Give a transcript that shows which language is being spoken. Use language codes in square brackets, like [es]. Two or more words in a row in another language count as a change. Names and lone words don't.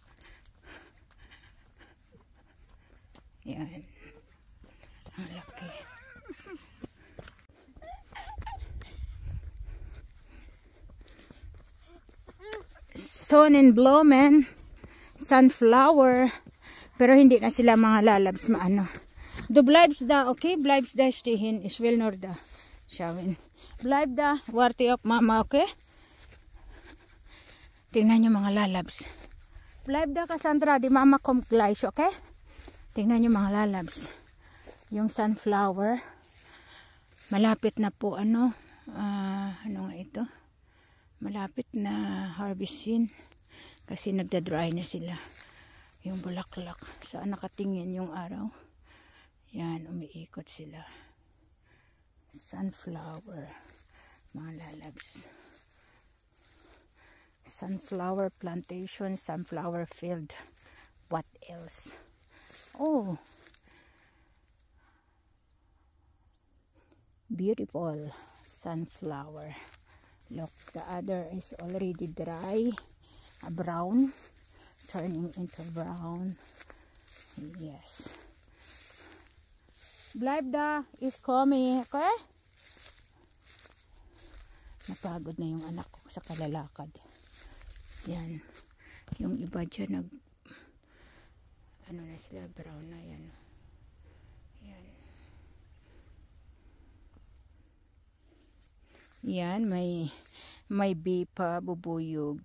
[tl] Yan. Ang laki. Sonnenblumen, sunflower, pero hindi na sila mga lalabs maano. [de] Du bleibst da, okay? Bleibst da stehen. Ich will nur da schauen. Bleib da, warte auf Mama, okay? [tl] Tingnan nyo mga lalabs. [de] Bleib da, Cassandra, die Mama kommt gleich, okay? [tl] Tingnan nyo mga lalabs. Yung sunflower, malapit na po ano nga ito? Malapit na harvestin kasi nagda-dry na sila. Yung bulaklak. Saan nakatingin yung araw? Yan, umiikot sila. Sunflower. Mga lalabs. [en] Sunflower plantation, sunflower field. What else? Oh! Beautiful sunflower. Look, the other is already dry. Brown. Turning into brown. Yes. Blabda is coming. Okay? [tl] Napagod na yung anak ko sa kalalakad. Yan. Yung iba dyan ano na sila, brown na yan. Yan. Yan, may bee pa, bubuyog.